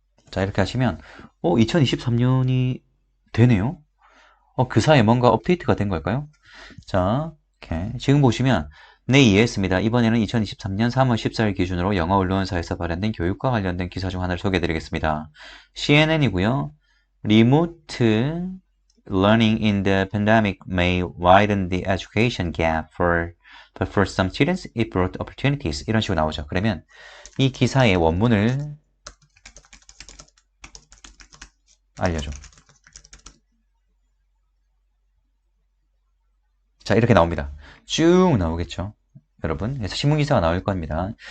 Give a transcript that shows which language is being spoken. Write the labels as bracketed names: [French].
[Korean] 자, 이렇게 하시면 2023년이 되네요. 그 사이에 뭔가 업데이트가 된 걸까요? 자, 오케이. 지금 보시면 네, 이해했습니다. 이번에는 2023년 3월 14일 기준으로 영어 언론사에서 발행된 교육과 관련된 기사 중 하나를 소개해드리겠습니다. CNN이고요. [English] Remote learning in the pandemic may widen the education gap but for some students it brought opportunities. [Korean] 이런 식으로 나오죠. 그러면 이 기사의 원문을 알려줘. 자, 이렇게 나옵니다. 쭉 나오겠죠. 여러분, 그래서 신문기사가 나올 겁니다.